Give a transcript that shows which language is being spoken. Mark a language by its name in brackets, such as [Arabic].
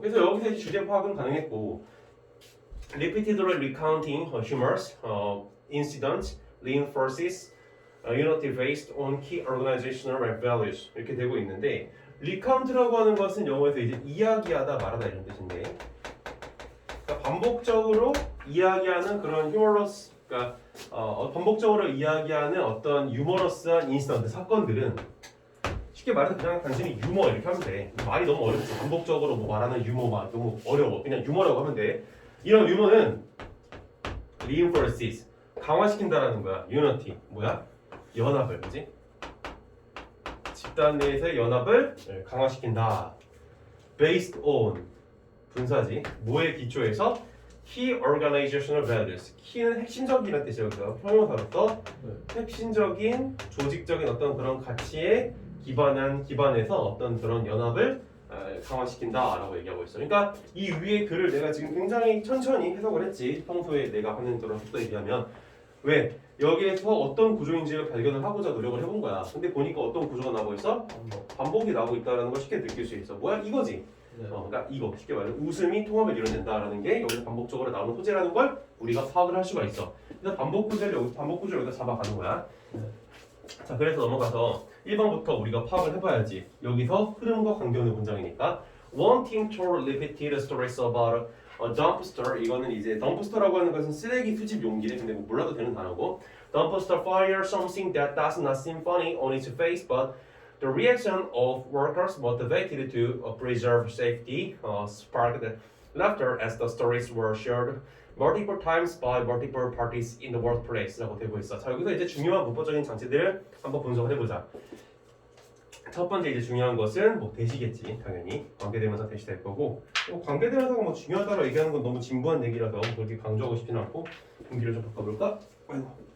[Korean] 그래서 여기서 이제 주제 파악은 가능했고, [English] repeatedly recounting humorous incidents reinforces unity based on key organizational values [Korean] 이렇게 되고 있는데, recount라고 하는 것은 영어에서 이제 이야기하다, 말하다 이런 뜻인데, 그러니까 반복적으로 이야기하는 그런 humorous, 그러니까 반복적으로 이야기하는 어떤 유머러스한 인시던트 사건들은 쉽게 말해서 그냥 단순히 유머 이렇게 하면 돼. 말이 너무 어렵지. 반복적으로 뭐 말하는 유머만 너무 어려워. 그냥 유머라고 하면 돼. 이런 유머는 reinforces 강화시킨다라는 거야. unity 뭐야? 연합을, 그지? 집단 내에서의 연합을 강화시킨다. based on 분사지. 뭐에 기초해서? [English] key organizational values. [Korean] key는 핵심적이라는 뜻이에요. 그래서 형용사로서 핵심적인 조직적인 어떤 그런 가치에 기반해서 어떤 그런 연합을 강화시킨다라고 얘기하고 있어. 그러니까 이 위의 글을 내가 지금 굉장히 천천히 해석을 했지. 평소에 내가 하는 그런 속도에 비하면. 왜? 여기에서 어떤 구조인지를 발견을 하고자 노력을 해본 거야. 근데 보니까 어떤 구조가 나오고 있어? 반복이 나오고 있다는 걸 쉽게 느낄 수 있어. 뭐야? 이거지. 그러니까 이거 쉽게 말해 웃음이 통합을 이뤄낸다라는 게 여기서 반복적으로 나오는 소재라는 걸 우리가 파악을 할 수가 있어. 그래서 반복 구조를 여기다 잡아가는 거야. 자, 그래서 넘어가서 1번부터 우리가 파악을 해봐야지. 여기서 흐름과 관계없는 문장이니까 [English] One team told repeated stories about a dumpster. [Korean] 이거는 이제 dumpster라고 하는 것은 쓰레기 수집 용기래. 근데 뭐 몰라도 되는 단어고 [English] dumpster fire something that does not seem funny on its face but the reaction of workers motivated to preserve safety sparked laughter as the stories were shared multiple times by multiple parties in the workplace라고 되고 있어. [Korean] 자, 여기서 이제 중요한 문법적인 장치들을 한번 분석을 해보자. 첫 번째 이제 중요한 것은 뭐 대시겠지. 당연히 관계대명사 대시 될 거고, 관계대명사가 뭐 중요하다고 얘기하는 건 너무 진부한 얘기라서 그렇게 강조하고 싶지는 않고 분기를 좀 바꿔볼까? 아이고.